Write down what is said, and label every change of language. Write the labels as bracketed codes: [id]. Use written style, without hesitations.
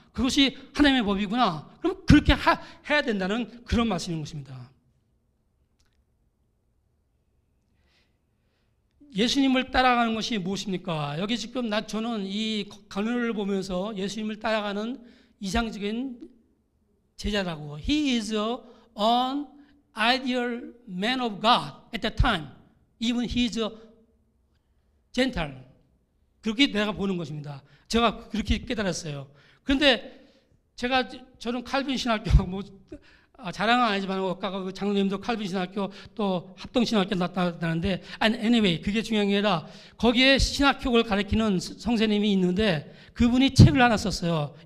[ko] 그것이 하나님의 법이구나. 그럼 그렇게 해야 된다는 그런 말씀인 것입니다. 예수님을 따라가는 것이 무엇입니까? 여기 지금 저는 이 간호를 보면서 예수님을 따라가는 이상적인 제자라고. [en] He is an ideal man of God at that time. Even he is a Gentile. [ko] 그렇게 내가 보는 것입니다. 제가 그렇게 깨달았어요. 그런데 저는 칼빈 신학교 자랑은 아니지만 아까 그 장로님도 칼빈 신학교 또 합동 신학교 나타나는데 anyway 그게 중요한 게 아니라 거기에 신학교를 가르치는 선생님이 있는데 그분이 책을 하나 썼어요.